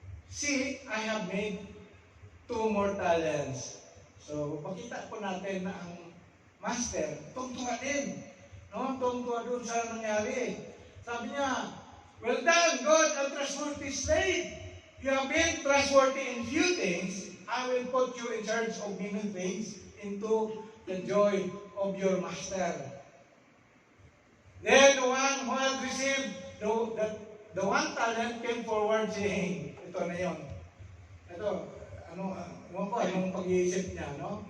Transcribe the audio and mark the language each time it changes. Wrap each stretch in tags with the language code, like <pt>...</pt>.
<en>See, I have made 2 more talents.</en> <tl>So, makita po natin na ang master, tungtuwa din. No? Tungtuwa doon sa nangyari. Sabi niya,</tl> <en>well done, good and trustworthy slave. You have been trustworthy in few things. I will put you in charge of many things into the joy of your master. Then the one who had received the 1 talent came forward saying,</en> <tl>ito na yun. Ito, anong pag-iisip niya, no?</tl>